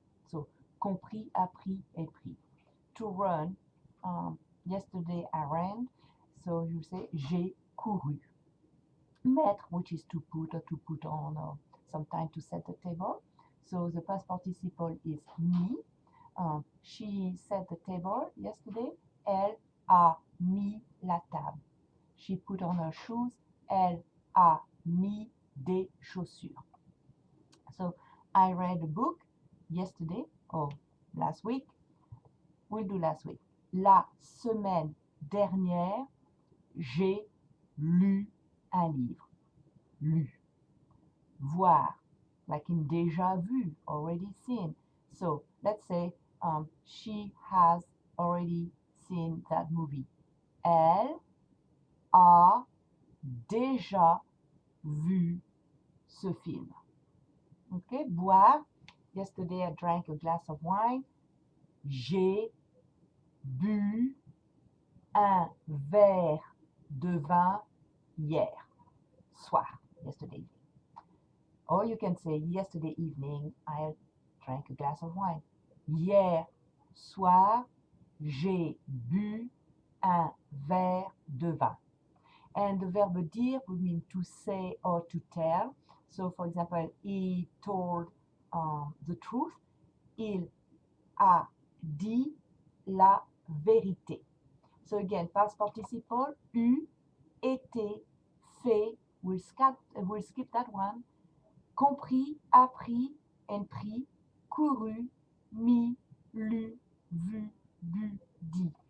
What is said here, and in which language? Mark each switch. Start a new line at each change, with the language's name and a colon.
English: So compris, appris, et pris. To run, yesterday I ran, so you say
French: j'ai couru.
English: Mettre, which is to put or to put on, or sometimes to set the table. So the past participle is mis. She set the table yesterday.
French: Elle a mis la table.
English: She put on her shoes.
French: Elle a mis des chaussures.
English: So I read a book yesterday or last week. We'll do last week.
French: La semaine dernière, j'ai lu un livre.
English: Lu. Voir, like in déjà vu, already seen. So let's say she has already seen that movie.
French: Elle a déjà vu ce film.
English: Okay,
French: boire.
English: Yesterday I drank a glass of wine.
French: J'ai bu un verre de vin hier soir,
English: yesterday evening. Or you can say yesterday evening I drank a glass of wine.
French: Hier soir, j'ai bu un verre de vin.
English: And the verb dire would mean to say or to tell. So for example, he told the truth.
French: Il a dit la vérité.
English: So again, past participle,
French: eu, été, fait,
English: we'll skip that one,
French: compris, appris and pris, couru, mis, lu, vu, bu, dit.